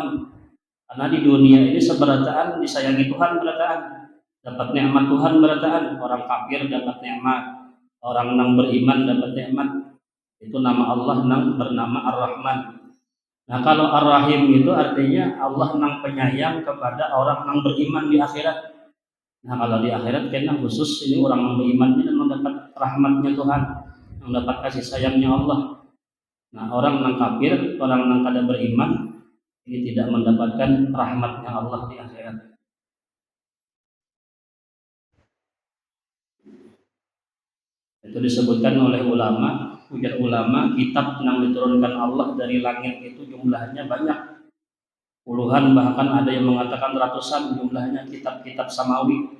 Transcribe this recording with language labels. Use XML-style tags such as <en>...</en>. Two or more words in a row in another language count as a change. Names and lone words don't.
<bjn>Karena di dunia ini seberataan disayangi Tuhan berataan, dapat nikmat Tuhan berataan, orang kafir dapat nikmat, orang nang beriman dapat nikmat. Itu nama Allah nang bernama Ar-Rahman. Nah, kalau Ar-Rahim itu artinya Allah nang penyayang kepada orang nang beriman di akhirat.</bjn> <id>Nah kalau di akhirat kena khusus ini orang yang beriman ini mendapat rahmatnya Tuhan, mendapat kasih sayangnya Allah. Nah orang yang kafir, orang yang kada beriman ini tidak mendapatkan rahmatnya Allah di akhirat. Itu disebutkan oleh ulama, ujar ulama, kitab yang diturunkan Allah dari langit itu jumlahnya banyak, puluhan, bahkan ada yang mengatakan ratusan jumlahnya kitab-kitab samawi.</id>